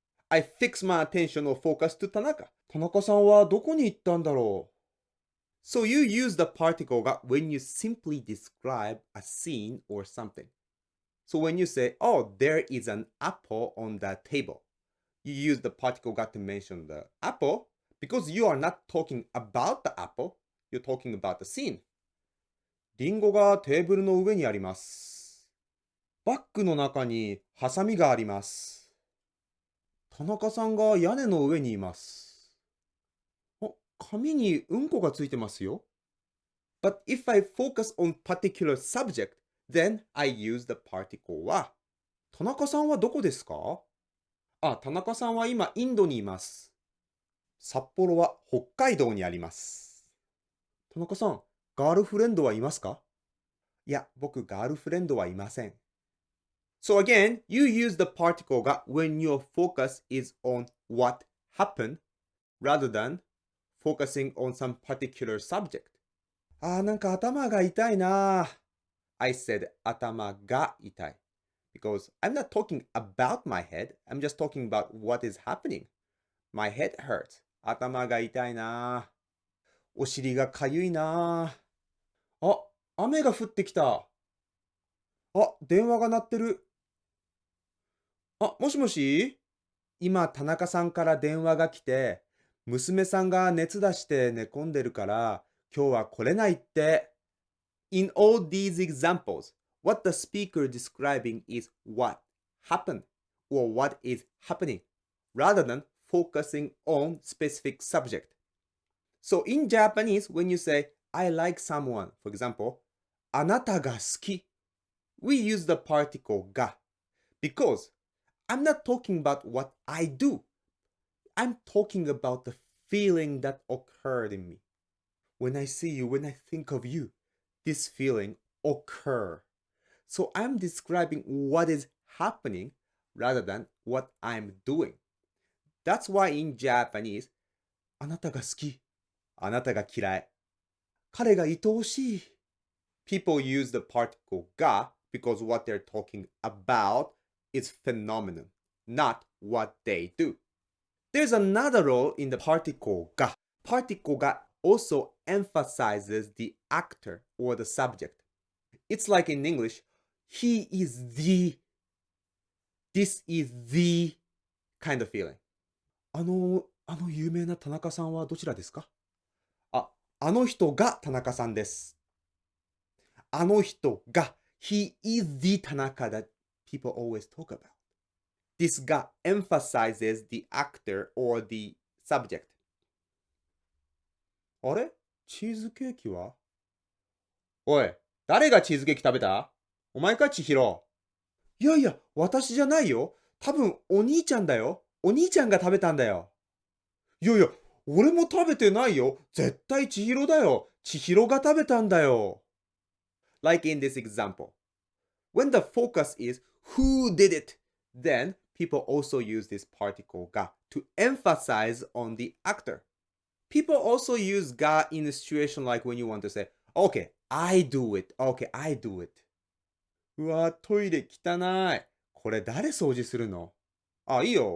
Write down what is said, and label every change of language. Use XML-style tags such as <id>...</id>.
<en>I fix my attention or focus to Tanaka.</en> <ja>田中さんはどこに行ったんだろう</ja> <en>So you use the particle が when you simply describe a scene or something. So when you say, oh, there is an apple on the table, you use the particle が to mention the apple because you are not talking about the apple, you're talking about the scene.</en> <ja>リンゴがテーブルの上にあります。バッグの中にハサミがあります。田中さんが屋根の上にいます。あ、紙にうんこがついてますよ。</ja> <en>But if I focus on particular subject, then I use the particle は。</en> <ja>田中さんはどこですかあ、田中さんは今インドにいます。札幌は北海道にあります。田中さん、ガールフレンドはいますかいや、僕ガールフレンドはいません。</ja> <en>So again, you use the particle が when your focus is on what happened rather than focusing on some particular subject.</en> <ja>なんか頭が痛いな。</ja> <en>I said</en> <ja>頭が痛い</ja> <en>because I'm not talking about my head. I'm just talking about what is happening. My head hurts.</en> <ja>頭が痛いな。お尻がかゆいな。あ、雨が降ってきた。あ、電話が鳴ってる。あ、もしもし今、田中さんから電話が来て、娘さんが熱出して寝込んでるから、今日は来れないって。</ja> <en>In all these examples, what the speaker describing is what happened or what is happening, rather than focusing on specific subject. So in Japanese, when you say, I like someone, for example,</en> <ja>あなたが好き</ja> <en>we use the particle が because I'm not talking about what I do. I'm talking about the feeling that occurred in me. When I see you, when I think of you, this feeling occur. So I'm describing what is happening rather than what I'm doing. That's why in Japanese,</en> <ja>あなたが好き、あなたが嫌い、彼が愛おしい。</ja> <en>People use the particle が because what they're talking about is phenomenon, not what they do. There's another role in the particle が。 Particle が also emphasizes the actor or the subject. It's like in English, he is the, this is the kind of feeling.</en> <ja>あの有名な田中さんはどちらですかあの人が田中さんです。あの人が</ja> <en>he is the 田中 that people always talk about. This が emphasizes the actor or the subject.</en> <ja>あれチーズケーキはおい、誰がチーズケーキ食べたお前か千尋。いやいや、私じゃないよ。多分お兄ちゃんだよ。お兄ちゃんが食べたんだよ。いやいや、俺も食べてないよ。絶対千尋だよ。千尋が食べたんだよ。</ja> <en>Like in this example. When the focus is who did it, then people also use this particle が to emphasize on the actor. People also use が in a situation like when you want to say, okay, I do it. Okay, I do it.</en> <ja>うわ、トイレ汚い。これ誰掃除するのいいよ。</ja>